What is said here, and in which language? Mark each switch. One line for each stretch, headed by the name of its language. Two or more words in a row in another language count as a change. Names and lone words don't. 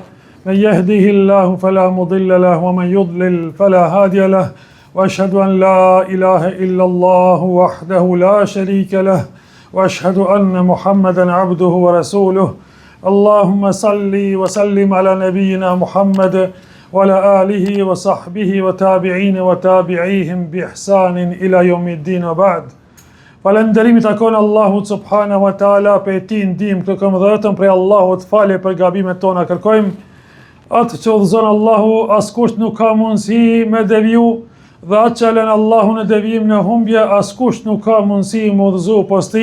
Arabic: من يهده الله فلا مضل له ومن يضلل فلا هادي له وأشهد أن لا إله إلا الله وحده لا شريك له وأشهد أن محمدا عبده ورسوله اللهم صل وسلم على نبينا محمد وعلى آله وصحبه وتابعين وتابعيهم بإحسان إلى يوم الدين وبعد.
Albanian: Falënderimi takon Allahut
Arabic: سبحانه وتعالى,
Albanian: pe ti ndihmë kërkojmë dhe vetëm prej Allahut falje për gabimet tona kërkojmë. Atë që udhëzon Allahu, askush nuk ka mundësi me deviju, dhe atë që lën Allahu në devijim në humbje, askush nuk ka mundësi me udhëzu posti.